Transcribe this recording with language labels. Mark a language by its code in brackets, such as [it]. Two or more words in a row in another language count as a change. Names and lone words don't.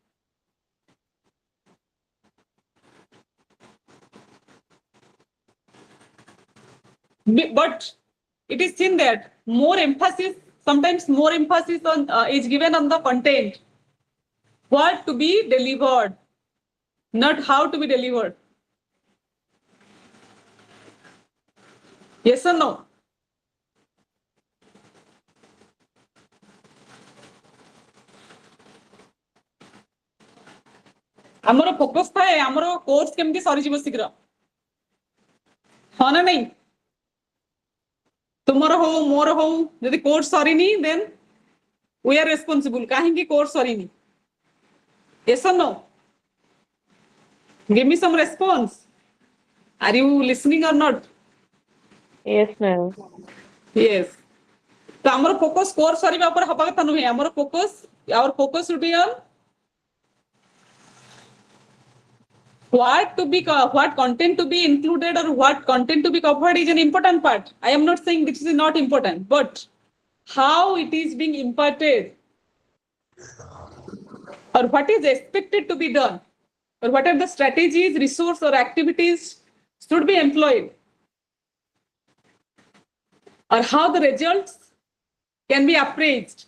[en] But it is seen that sometimes more emphasis on is given on the content, what to be delivered, not how to be delivered. Yes or no? [or] ଆମର ଫୋକସ୍ ଥାଏ ଆମର କୋର୍ସ କେମିତି ସରିଯିବ ଶୀଘ୍ର, ହଁ ନା ନାଇଁ? ତୁମର ହଉ ମୋର ହଉ, ଯଦି କୋର୍ସ ସରିନି ଦେନ୍ [en] we are responsible. [or] କାହିଁକି କୋର୍ସ ସରିନି? [en] Yes or no? Give me some response. Are you listening or not? Yes, ma'am. Yes. [or] ତ ଆମର ଫୋକସ୍ କୋର୍ସ ସରିବା ଉପରେ ହବା କଥା ନୁହେଁ, ଆମର ଫୋକସ୍ [en] should be on what content to be included or what content to be covered is an important part. I am not saying this is not important, but how it is being imparted or what is expected to be done or what are the strategies, resources or activities should be employed or how the results can be appraised.